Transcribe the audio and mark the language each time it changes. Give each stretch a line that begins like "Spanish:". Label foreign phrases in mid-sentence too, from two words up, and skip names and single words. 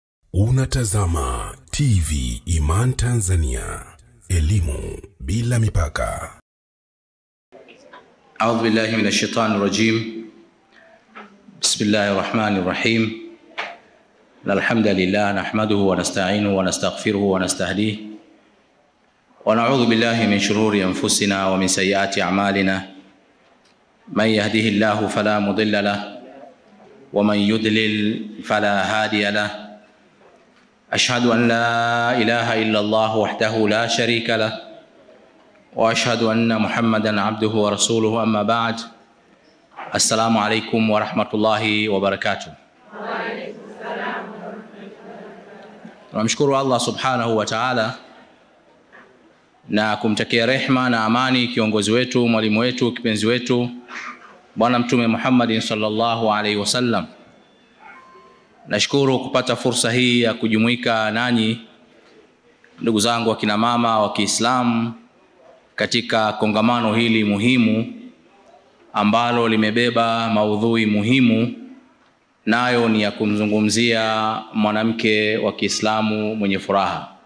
Swahili: Unatazama TV Iman Tanzania, elimu bila mipaka.
Arabic: أعوذ بالله من الشيطان الرجيم. بسم الله الرحمن الرحيم الحمد لله نحمده ونستعينه ونستغفره ونستهديه. ونعوذ بالله من شرور أنفسنا ومن سيئات أعمالنا. من يهده الله فلا مضل له ومن يضلل فلا هادي له. أشهد أن لا إله إلا الله وحده لا شريك له وأشهد أن محمدا عبده ورسوله أما بعد. السلام عليكم ورحمة الله وبركاته.
Swahili: Tunamshukuru Allah
Arabic: سبحانه وتعالى
Swahili: na kumtakia rehma na amani kiongozi wetu, mwalimu wetu, kipenzi wetu, Bwana Mtume Muhammad
Arabic: صلى الله عليه وسلم.
Swahili: Nashukuru kupata fursa hii ya kujumuika nanyi ndugu zangu wa kina mama wa Kiislamu katika kongamano hili muhimu ambalo limebeba maudhui muhimu, nayo ni ya kumzungumzia mwanamke wa Kiislamu mwenye furaha.